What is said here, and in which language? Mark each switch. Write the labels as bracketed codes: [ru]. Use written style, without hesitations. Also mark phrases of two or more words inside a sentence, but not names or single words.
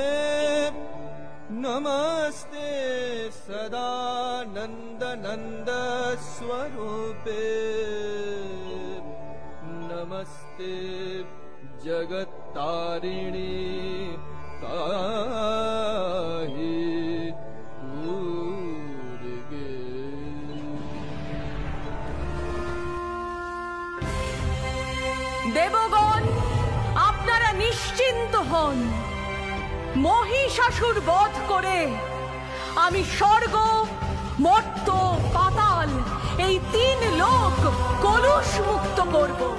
[sa] नमस्ते सदानंद नंद स्वरूपे। नमस्ते जगत्तारिणी ताहि दुर्गे। [bn] দেবগণ, আপনারা নিশ্চিন্ত হন। মহিষাসুর বধ করে আমি স্বর্গ, মর্ত্য, পাতাল এই 3 লোক কলুষ মুক্ত করব।